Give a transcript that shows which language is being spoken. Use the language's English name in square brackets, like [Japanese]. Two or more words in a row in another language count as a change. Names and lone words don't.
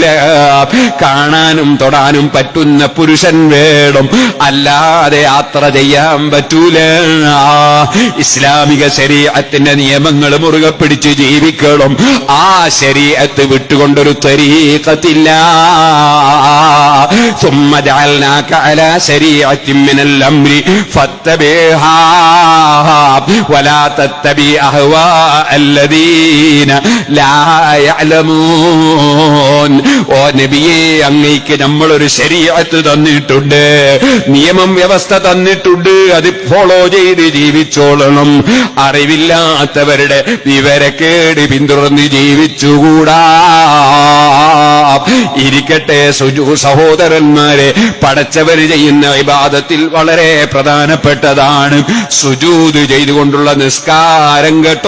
[Malayalam] കാണാനും തൊടാനും പറ്റുന്ന പുരുഷൻ വേണം, അല്ലാതെ യാത്ര ചെയ്യാൻ പറ്റൂല. ഇസ്ലാമിക ശരീഅത്തിന്റെ നിയമങ്ങൾ മുറുകെ പിടിച്ച് ജീവിക്കണം. ആ ശരീഅത്ത് വിട്ടുകൊണ്ടൊരു തരീഖത്തില്ല. [Arabic] ثم جعلناك على شريعة من الأمر فاتبعها ولا تتبع أهواء الذين لا يعلمون. [Malayalam] ഓ നബിയേ, അങ്ങേക്ക് നമ്മളൊരു ശരീഅത്ത് തന്നിട്ടുണ്ട്, നിയമം വ്യവസ്ഥ തന്നിട്ടുണ്ട്, അത് ഫോളോ ചെയ്ത് ജീവിച്ചോളണം. അറിവില്ലാത്തവരുടെ വിവരക്കേട് പിന്തുടർന്ന് ജീവിച്ചുകൂടാ. ഇരിക്കട്ടെ സഹോദരന്മാരെ, പടച്ചവർ ചെയ്യുന്ന ഇബാദത്തിൽ വളരെ പ്രധാനപ്പെട്ടതാണ് സുജൂദ് ചെയ്തുകൊണ്ടുള്ള നിസ്കാരം കേട്ടോ.